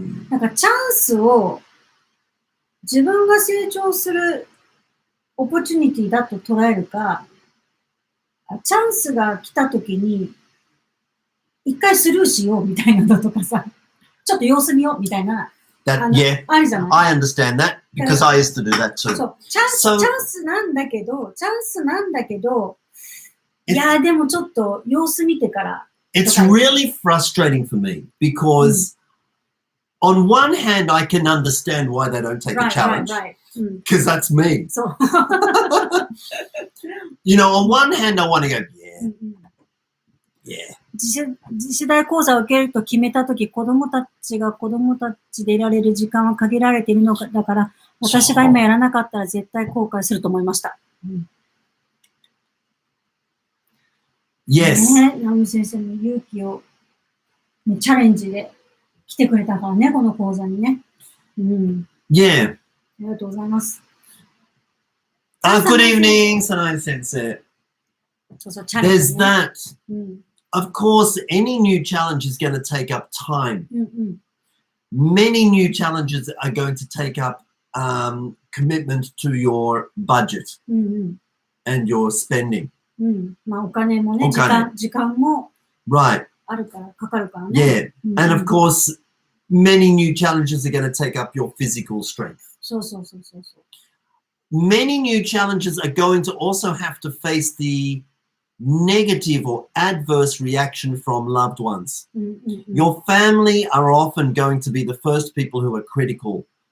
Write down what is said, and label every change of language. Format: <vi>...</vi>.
<ja>なんかチャンスを自分が成長するオポチュニティだと捉えるか、チャンスが来た時に一回スルーしようみたいなのとかさ、ちょっと様子見ようみたいな。</ja> <en>Yeah,</en> <ja>あるじゃない？</ja> <en>I understand that because I used to do that too.</en> <ja>そう、チャンスなんだけど、いや、でもちょっと様子見てから。</ja> <en>It's really frustrating for me because on one hand, I can understand why they don't take a challenge because that's me.</en> <ja>そう。</ja> <en>You know, on one hand, I want to go, yeah.</en> <ja>次世代講座を受けると決めたとき、子供たちでいられる時間は限られているのだから、私が今やらなかったら絶対後悔すると思いました。</ja> <en>Yes.</en> <ja>ね、ナオミ先生の勇気を、ね、チャレンジで来てくれたからね、この講座にね。</ja> <en>Yeah.</en> <ja>ありがとうございます。</ja> <en>Good evening, Sanai Sensei.</en> <ja>そうそう、チャレンジ、ね。</ja> <en>There's that.Of course, any new challenge is going to take up time. Many new challenges are going to take up commitment to your budget and your spending.</en> <ja>まあお金もね、時間もあるからかかるからね。</ja> <en>Yeah, and of course, many new challenges are going to take up your physical strength.</en> <ja>そう。</ja> <en>Many new challenges are going to also have to face the negative or adverse reaction from loved ones. Your family are often going to be the first people who are critical</en>